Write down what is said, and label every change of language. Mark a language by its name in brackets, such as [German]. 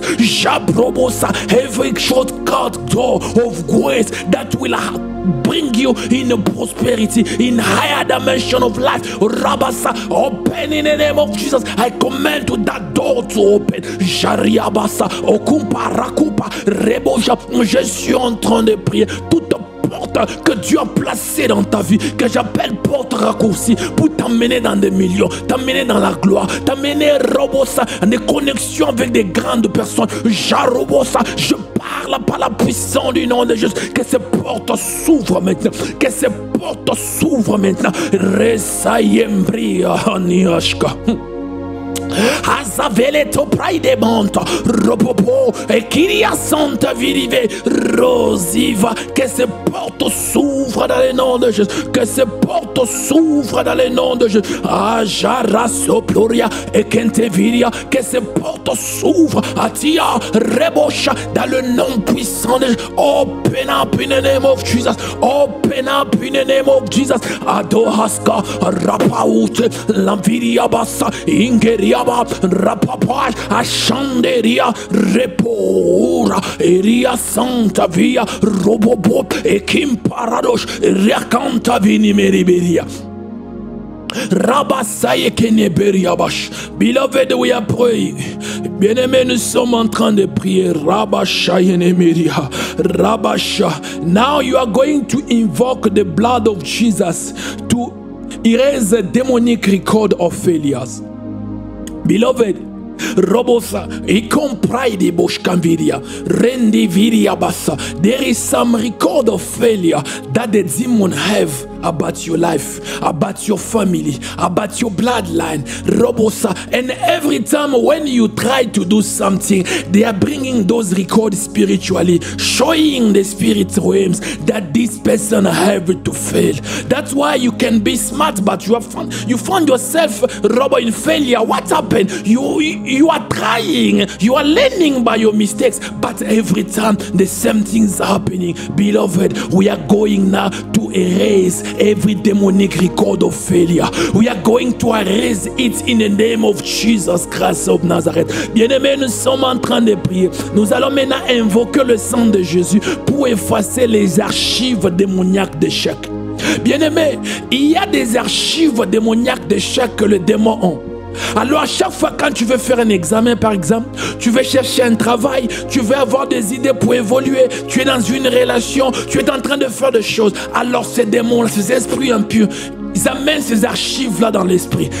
[English] Jabrobosa, every shortcut door of grace that will bring you in prosperity, in higher dimension of life. Rabasa, open in the name of Jesus. I command to that door to open. Jariabasa, Okumpa, Rakupa, Reboja. [French] Je suis en train de prier. Toute porte que Dieu a placée dans ta vie, que j'appelle porte raccourcie, pour t'emmener dans des millions, t'emmener dans la gloire, t'emmener Robosa, des connexions avec des grandes personnes. Jarobosa, je parle par la puissance du nom de Jésus, que ces portes s'ouvrent maintenant, que ces portes s'ouvrent maintenant. Resayembria Aniashka. Azaveleto praide monta ropopo e kiria santa virive rosiva, que ces portes s'ouvrent dans le nom de Jésus, que ces portes s'ouvrent dans le nom de Jésus. Ajara soploria et kenteviria, que ces portes s'ouvrent. Atia rebosha dans le nom puissant de Jésus. [English] Open up in the name of Jesus. Open up in the name of Jesus. Adohaska rapaute lamviria basa ingeria Rapapa, Ashanderia, Repora, Eria Santa Via, Robobo, Ekim Paradosh, Riacanta Vini Meriberia. Rabasaye Keneberiabash. Beloved, we are praying. [French] Bien-aimés, nous sommes en train de prier. Rabashayenemeria. Rabasha. [English] Now you are going to invoke the blood of Jesus to erase the demonic record of failures. Beloved, Robosa, pride boshkanviria, rendi viria basa. There is some record of failure that the demon have about your life, about your family, about your bloodline. Robosa. And every time when you try to do something, they are bringing those records spiritually, showing the spirit realms that this person have to fail. That's why you can be smart, but you found yourself, Robert, in failure. What happened? You are trying, you are learning by your mistakes, but every time the same things happening. Beloved, we are going now to erase every demonic record of failure. We are going to erase it in the name of Jesus Christ of Nazareth. [French] Bien-aimés, nous sommes en train de prier. Nous allons maintenant invoquer le sang de Jésus pour effacer les archives démoniaques d'échec. Bien-aimés, il y a des archives démoniaques d'échec que les démons ont. Alors à chaque fois quand tu veux faire un examen par exemple, tu veux chercher un travail, tu veux avoir des idées pour évoluer, tu es dans une relation, tu es en train de faire des choses, alors ces démons, ces esprits impurs, ils amènent ces archives-là dans l'esprit.